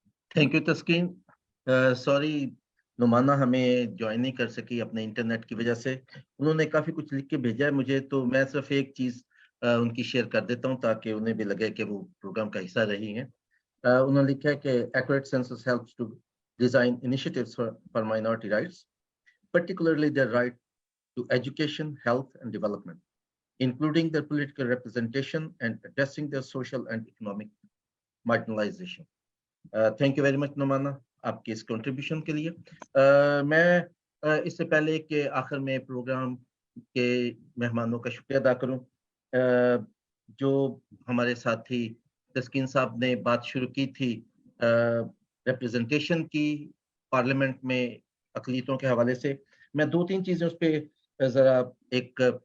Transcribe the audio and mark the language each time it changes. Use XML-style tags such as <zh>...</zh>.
<en>Thank you Taskeen.</en> <ur>Sorry نعمانہ ہمیں join نہیں کر سکی اپنے انٹرنیٹ کی وجہ سے. انہوں نے کافی کچھ لکھ کے بھیجا ہے مجھے, تو میں صرف ایک چیز ان کی شیئر کر دیتا ہوں تاکہ انہیں بھی لگے کہ وہ پروگرام کا حصہ رہی ہیں. انہوں نے لکھا ہے کہ</ur> <en>accurate census helps to design initiatives for minority rights, particularly their right to education, health and development, including their political representation and addressing their social and economic marginalization. Thank you very much</en> <ur>نعمانہ آپ کی اس contribution کے لیے. میں اس سے پہلے کہ آخر میں پروگرام کے مہمانوں کا شکریہ ادا کروں, جو ہمارے ساتھی تسکین صاحب نے بات شروع کی تھی ریپرزنٹیشن کی پارلیمنٹ میں اقلیتوں کے حوالے سے, میں 2-3 چیزیں اس پہ ذرا ایک</ur>